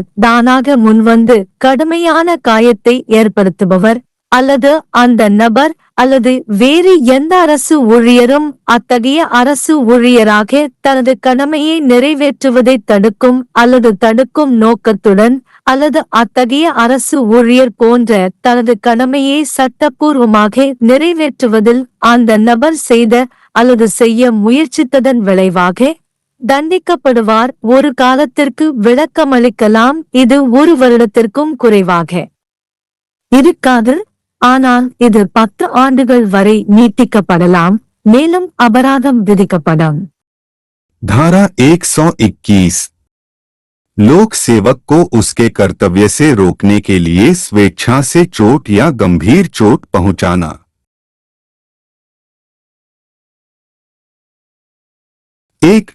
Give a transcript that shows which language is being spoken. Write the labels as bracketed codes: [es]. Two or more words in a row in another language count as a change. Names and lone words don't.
[ta] தானாக முன்வந்து கடுமையான காயத்தை ஏற்படுத்துபவர், அல்லது அந்த நபர் அல்லது வேறு எந்த அரசு ஊழியரும் அத்தகைய அரசு ஊழியராக தனது கடமையை நிறைவேற்றுவதை தடுக்கும் அல்லது தடுக்கும் நோக்கத்துடன் அல்லது அத்தகைய அரசு ஊழியர் போன்ற தனது கடமையை சட்டப்பூர்வமாக நிறைவேற்றுவதில் அந்த நபர் செய்த அல்லது செய்ய முயற்சித்ததன் விளைவாக தண்டிக்கப்படுவார். ஒரு காலத்திற்கு விளக்கமளிக்கலாம், இது 1 வருடத்திற்கும் குறைவாக இருக்காது, ஆனால் இது 10 ஆண்டுகள் வரை நீட்டிக்கப்படலாம், மேலும் அபராதம் விதிக்கப்படும். [hi] धारा 121 लोक सेवक को उसके कर्तव्य से रोकने के लिए स्वेच्छा से चोट या गंभीर चोट पहुंचाना. 1.